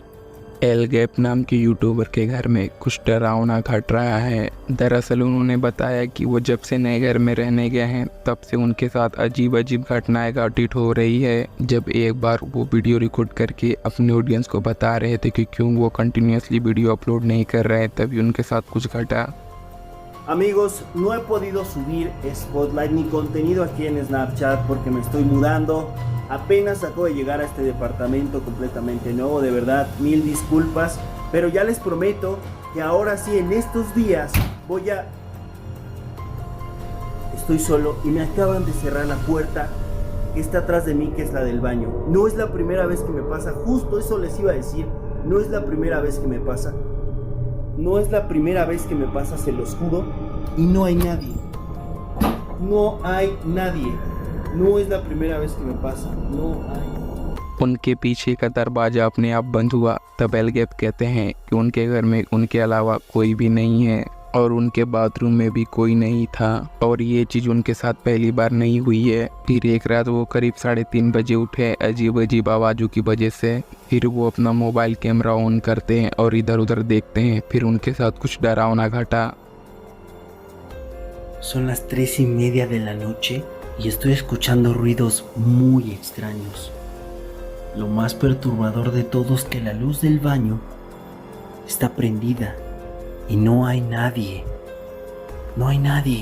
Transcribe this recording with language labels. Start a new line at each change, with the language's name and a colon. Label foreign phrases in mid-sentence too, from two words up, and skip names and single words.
Hindi: एल गैप नाम के यूट्यूबर के घर में कुछ डरावना घट रहा है। दरअसल उन्होंने बताया कि वो जब से नए घर में रहने गए हैं तब से उनके साथ अजीब अजीब घटनाएं घटित हो रही है। जब एक बार वो
English: video record
Hindi: करके अपने ऑडियंस को बता रहे थे कि क्यों वो
English: continuously video upload
Hindi: नहीं कर रहे, तभी उनके साथ कुछ घटा।
Spanish: Amigos, no he podido subir Spotlight ni contenido aquí en Snapchat porque me estoy mudando. Apenas acabo de llegar a este departamento completamente nuevo, de verdad, mil disculpas. Pero ya les prometo que ahora sí, en estos días, voy a... Estoy solo y me acaban de cerrar la puerta que está atrás de mí, que es la del baño. No es la primera vez que me pasa, justo eso les iba a decir. No es la primera vez que me pasa. No es la primera vez que me pasa, se los juro. Y no hay nadie. No hay nadie. No es la primera vez que me pasa. No hay.
Hindi: उनके पीछे का दरवाज़ा अपने आप बंद हुआ। तब एल गैप कहते हैं कि उनके घर में उनके अलावा कोई भी नहीं है और उनके बाथरूम में भी कोई नहीं था और ये चीज़ उनके साथ पहली बार नहीं हुई है। फिर एक रात वो करीब 3:30 बजे उठे अजीब अजीब आवाज़ों की वजह से। फिर वो अपना
English: mobile camera on
Hindi: करते हैं और इधर उधर देखते हैं। फिर उनके साथ कुछ डरावना घटा।
Spanish: Son las 3:30 de la noche y estoy escuchando ruidos muy extraños. Lo más perturbador de todo es que la luz del baño está prendida y no hay nadie. No hay nadie.